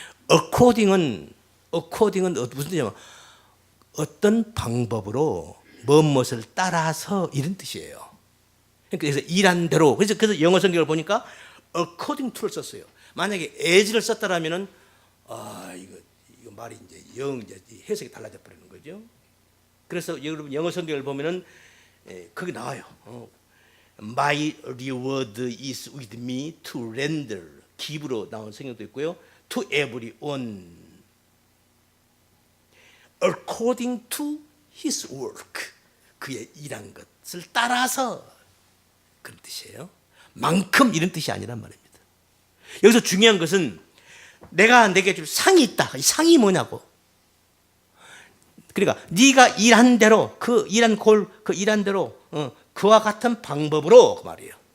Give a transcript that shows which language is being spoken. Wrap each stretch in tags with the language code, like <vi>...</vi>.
<ko>according은 무슨 뜻이냐면 어떤 방법으로 무엇을 따라서 이런 뜻이에요. 그래서 일한 대로 그래서 영어 성경을 보니까 according to를 썼어요. 만약에 as를 썼다라면은 이거 말이 이제 해석이 달라져 버리는 거죠. 그래서 여러분 영어 성경을 보면은 거기 나와요.</ko> <en>My reward is with me to render.</en> <ko>기부로 나온 성경도 있고요.</ko> <en>To everyone according to his work.</en> <ko>그의 일한 것을 따라서 그런 뜻이에요. 만큼 이런 뜻이 아니란 말입니다. 여기서 중요한 것은 내가 내게 줄 상이 있다. 이 상이 뭐냐고. 그러니까 네가 일한 대로 그 일한 대로 그와 같은 방법으로 그 말이에요.</ko>